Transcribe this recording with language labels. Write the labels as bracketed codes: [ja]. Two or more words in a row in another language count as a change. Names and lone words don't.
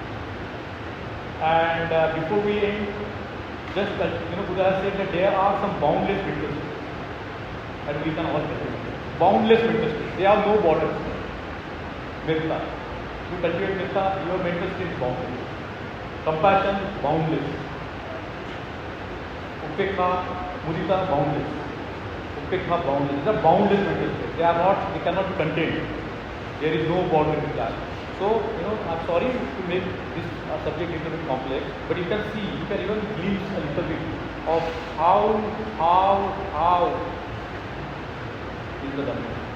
[en] And before we end, just Buddha has said that there are some boundless mental states, and we can all cultivate boundless mental states. They have no borders. Metta. To cultivate metta, your mental state is boundless. Compassion, boundless. [pi] Upekha, mudita, [en] boundless. Upekha, boundless. These are boundless mental states. They cannot be contained. There is no border with that. So, I'm sorry to make this subject a little bit complex, but you can see, you can even glimpse a little bit of how is the Dhamma.